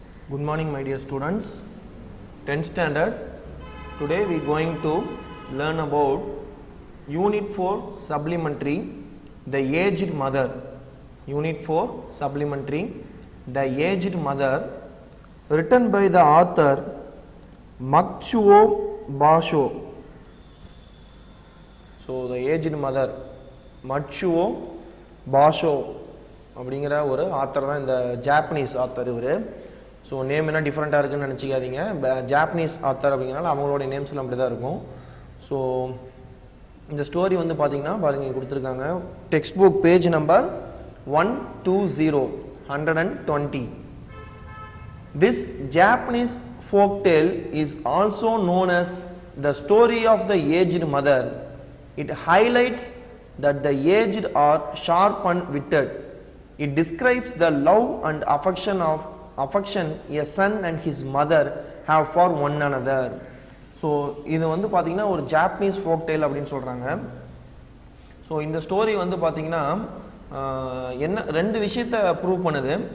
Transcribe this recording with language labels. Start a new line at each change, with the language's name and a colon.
English: Good morning, my dear students. 10th standard. Today we going to learn about Unit 4 Supplementary, The Aged Mother. Unit 4 Supplementary, The Aged Mother, written by the author Matsuo Basho.
Tamil: So, The Aged Mother, Matsuo Basho அப்படிங்கிற ஒரு author தான், இந்த Japanese author இவர். So name என்ன டிஃப்ரெண்ட்டாக இருக்குதுன்னு நினச்சிக்காதீங்க. Japanese author அப்படிங்கிறனால அவங்களோட நேம்ஸ்லாம் அப்படி தான் இருக்கும். ஸோ இந்த ஸ்டோரி வந்து பார்த்தீங்கன்னா பாருங்கள் கொடுத்துருக்காங்க.
English: Text book page number 120. This Japanese folk tale is also known as the story of the aged mother. It highlights that the aged are sharp and witted. It describes the love and affection a son and his mother have for one another.
Tamil: So இது வந்து பார்த்தீங்கன்னா ஒரு Japanese folk Dale அப்படின்னு சொல்கிறாங்க. So இந்த story வந்து பார்த்தீங்கன்னா என்ன ரெண்டு விஷயத்தை ப்ரூவ் பண்ணுது.